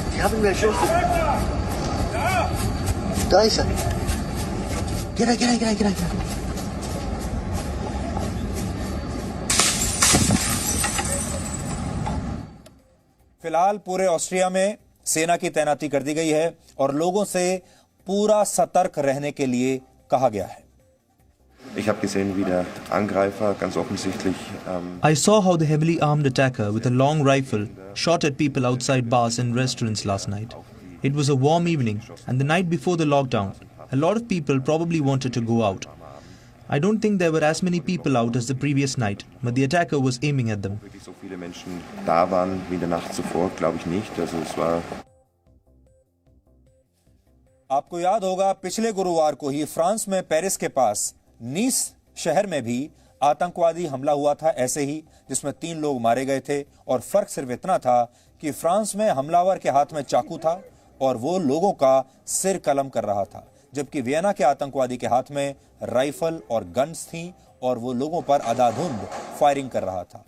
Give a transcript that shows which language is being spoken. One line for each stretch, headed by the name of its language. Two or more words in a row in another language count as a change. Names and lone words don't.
Hindi: फिलहाल पूरे ऑस्ट्रिया में सेना की तैनाती कर दी गई है और लोगों से पूरा सतर्क रहने के लिए कहा गया है।
German: Ich habe gesehen, wie der Angreifer ganz offensichtlich
English: I saw how the heavily armed attacker with a long rifle shot at people outside bars and restaurants last night. It was a warm evening and the night before the lockdown. A lot of people probably wanted to go out. I don't think there were as many people out as the previous night, but the attacker was aiming at them.
German: wirklich so viele Menschen da waren wie in der Nacht zuvor, glaube ich nicht. Also es war
Hindi: आपको याद होगा पिछले गुरुवार को ही फ्रांस में पेरिस के पास नीस शहर में भी आतंकवादी हमला हुआ था, ऐसे ही, जिसमें 3 लोग मारे गए थे। और फर्क सिर्फ इतना था कि फ्रांस में हमलावर के हाथ में चाकू था और वो लोगों का सिर कलम कर रहा था, जबकि वियना के आतंकवादी के हाथ में राइफल और गन्स थीं और वो लोगों पर अंधाधुंध फायरिंग कर रहा था।